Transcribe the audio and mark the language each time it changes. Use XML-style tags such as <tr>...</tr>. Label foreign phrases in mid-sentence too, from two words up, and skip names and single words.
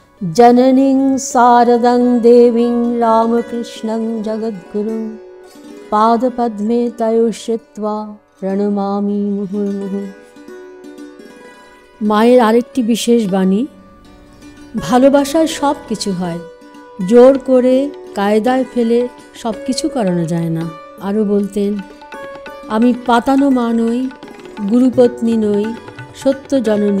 <sa>जननीं शारदं देवीं रामकृष्णं जगद्गुरुं पादपद्मे तयोश्रित्वा प्रणमामि मुहुर्मुहुः।</sa> <bn>মায়ের আরেকটি বিশেষ বাণী, ভালোবাসায় সব কিছু হয়, জোর করে কায়দায় ফেলে সব কিছু করানো যায় না। আরও বলতেন, আমি পাতানো মা নই, গুরুপত্নী নই, সত্য জননী।</bn>